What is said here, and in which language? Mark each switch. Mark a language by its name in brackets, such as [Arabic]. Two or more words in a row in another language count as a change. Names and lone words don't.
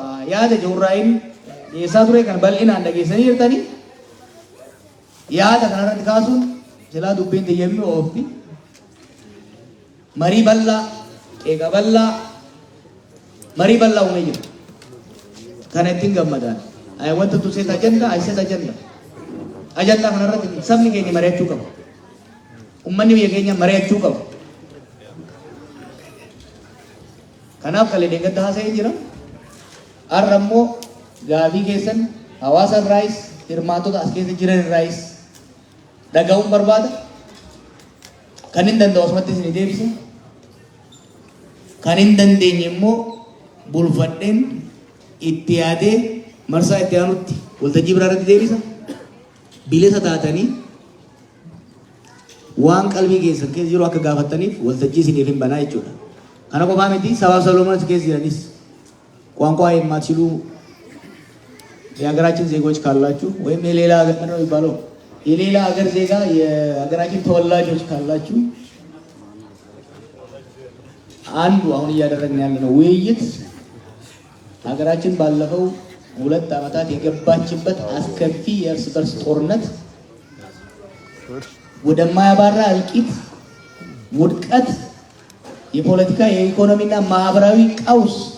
[Oromo] Yaada Joorraayin dhiyeessaa ture kan bal'inaan dhageessanii jirtanii yaada kanarratti kaasuun silaa dubbiin xiyyeeffii oofti. Marii bal'aa, qeeqa bal'aa, marii bal'aa uumee jira. Kana ittiin gammadaan. [English] I wanted to set agenda, I set agenda. [Oromo] Agenda kanarratti sabni keenya mari'achuu qaba. Uummanni biyya keenya mari'achuu qaba. Kanaaf kalee deeggarsa haasa'ee jira. Har'a immoo gaafii keessan hawaasa irraayis hirmaatota as keessa jiran irraayis dhaga'uun barbaada. Kan hin danda'u asumatti isin deebisa. Kan hin dandeenye immoo bulfadheen itti yaadee marsaa itti aanutti waltajjii biraa irratti deebisa. Bilisa taatanii waan qalbii keessan keessa jiru akka gaafattaniif waltajjii isiniif hin banaa jechuudha. Kana qofaa miti sabaaf sablammoota keessa jiranis [Amharic] ቋንቋ የማትችሉ የሀገራችን ዜጎች ካላችሁ ወይም የሌላ ሀገር ነው የሚባለው የሌላ ሀገር ዜጋ የሀገራችን ተወላጆች ካላችሁ አንዱ አሁን እያደረግን ያለነው ውይይት ሀገራችን ባለፈው 2 ዓመታት የገባችበት አስከፊ የእርስ በርስ ጦርነት ወደማያባራ እልቂት፣ ውድቀት፣ የፖለቲካ የኢኮኖሚና ማህበራዊ ቀውስ